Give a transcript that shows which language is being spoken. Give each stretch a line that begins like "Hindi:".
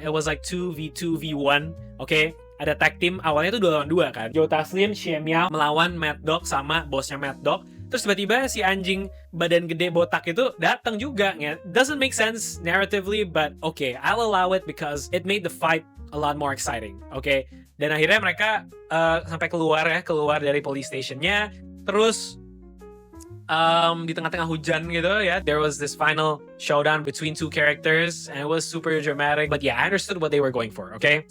English: It was like 2v1, okay?
Indonesian: Ada tag team, awalnya tuh 2 lawan 2 kan. Joe Taslim, Shen Yao melawan Mad Dog sama bosnya Mad Dog. Terus tiba-tiba si anjing badan gede botak itu datang juga. Ya.
English: Doesn't make sense narratively, but okay, I'll allow it because it made the fight a lot more exciting, okay?
Indonesian: Dan akhirnya mereka sampai keluar dari police stationnya. Terus di tengah-tengah hujan gitu ya,
English: there was this final showdown between two characters and it was super dramatic, but yeah, I understood what they were going for, okay?